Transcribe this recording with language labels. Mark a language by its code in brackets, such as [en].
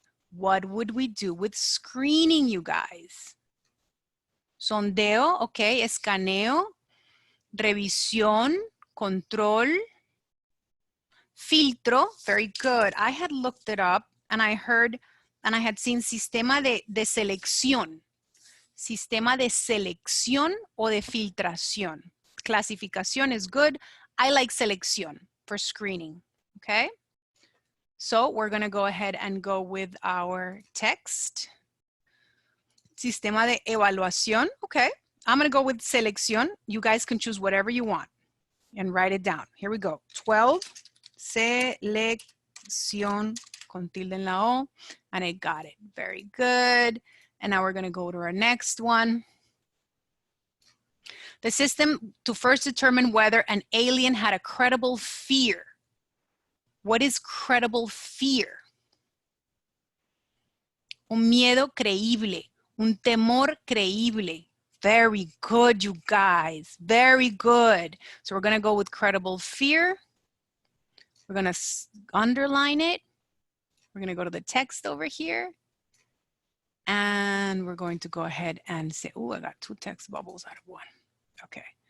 [en] What would we do with screening, you guys? [es] Sondeo, okay, escaneo, revisión, control, filtro, [en] very good. I had looked it up and I heard and I had seen [es] sistema de selección. Sistema de selección o de filtración. [en] Clasificación is good. I like selección for screening, okay? So we're gonna go ahead and go with our text. [es] Sistema de evaluación, [en] okay. I'm gonna go with selección. You guys can choose whatever you want. and write it down. Here we go. 12, selección con tilde en la O, and I got it. Very good. And now we're going to go to our next one. The system to first determine whether an alien had a credible fear. What is credible fear? [es] Un miedo creíble, un temor creíble. [en] Very good, you guys. Very good. So we're going to go with credible fear. We're going to underline it. We're going to go to the text over here. And we're going to go ahead and say, oh, I got 2 text bubbles out of 1. Okay.